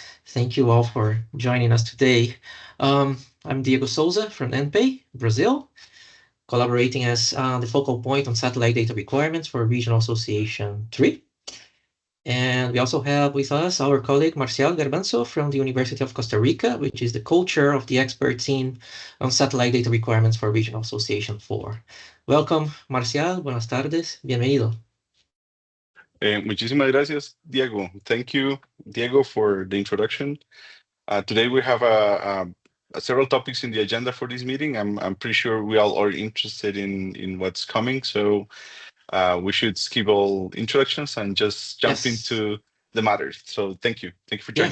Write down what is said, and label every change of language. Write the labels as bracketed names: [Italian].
[English] Thank you all for joining us today. I'm Diego Souza from NPA, Brazil, collaborating as the focal point on satellite data requirements for Regional Association 3. And we also have with us our colleague Marcial Garbanzo from the University of Costa Rica, which is the co-chair of the expert team on satellite data requirements for Regional Association 4. Welcome, Marcial. [Spanish] Buenas tardes. Bienvenido. Muchísimas gracias, Diego. [English] Thank you, Diego, for the introduction. Today we have several topics in the agenda for this meeting. I'm pretty sure we all are interested in what's coming, so we should skip all introductions and just jump into the matters. So thank you for joining.